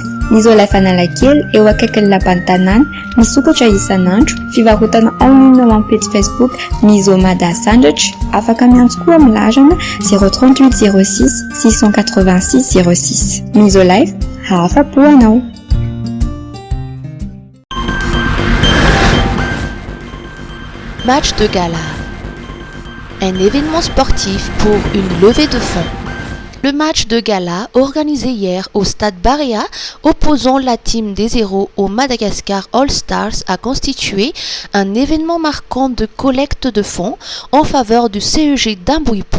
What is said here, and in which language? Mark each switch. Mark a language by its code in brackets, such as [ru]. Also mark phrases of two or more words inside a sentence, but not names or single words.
[mg] Misolife Analakely eo akaikin'ny lapan'ny tanàna, misokatra isan'andro, fivarotana online ao amin'ny page Facebook Misomada Sandwich, afaka miantso koa amin'ny larana 038 06 686 06. Misolife, afa-po anao. [fr] Match de gala. Un événement sportif pour une levée de fonds. Le match de gala organisé hier au stade Barea opposant la team des héros au Madagascar All Stars a constitué un événement marquant de collecte de fonds en faveur du CEG d'Amboipo.